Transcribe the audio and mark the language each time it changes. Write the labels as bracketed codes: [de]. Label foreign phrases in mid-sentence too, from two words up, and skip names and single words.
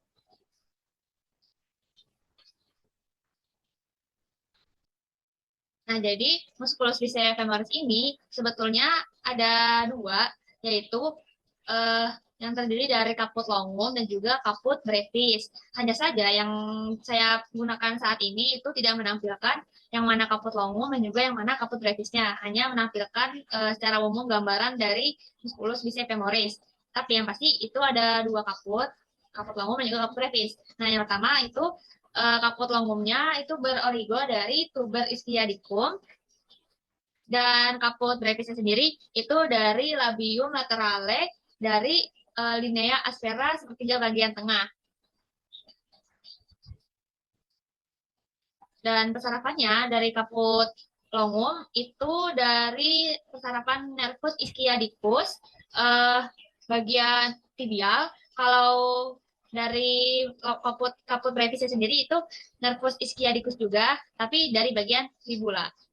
[id] Nah, jadi musculus biceps femoris ini sebetulnya ada dua, yaitu eh, yang terdiri dari kaput longum dan juga kaput brevis. Hanya saja yang saya gunakan saat ini itu tidak menampilkan yang mana kaput longum dan juga yang mana kaput brevisnya. Hanya menampilkan secara umum gambaran dari musculus biceps femoris. Tapi yang pasti itu ada dua kaput, kaput longum dan juga kaput brevis. Nah, yang pertama itu kaput longumnya itu berorigo dari tuber ischiadicum dan kaput brevisnya sendiri itu dari labium laterale dari linea aspera sepertiga bagian tengah. Dan persarapannya dari kaput longum itu dari persarapan nervus ischiadicus bagian tibial. Kalau dari kaput brevisnya sendiri itu nervus ischiadicus juga, tapi dari bagian fibula.